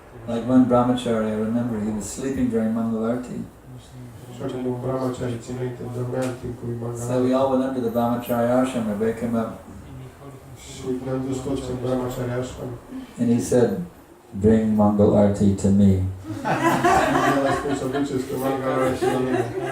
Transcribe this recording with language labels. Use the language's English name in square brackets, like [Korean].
[English] Like one brahmachari, I remember, he was sleeping during Mangalarti. [Romanian] Așa cum un brahmachari ține minte, dormea în timpul [English] So we [Romanian] Mangalarti. [English] all went up to the brahmachari ashram and wake him up. [Romanian] Și ne-am dus toți în brahmachari ashram. [English] And he said, bring Mangal Arti to me. [Romanian] El a spus să duceți pe Mangalarti la mine.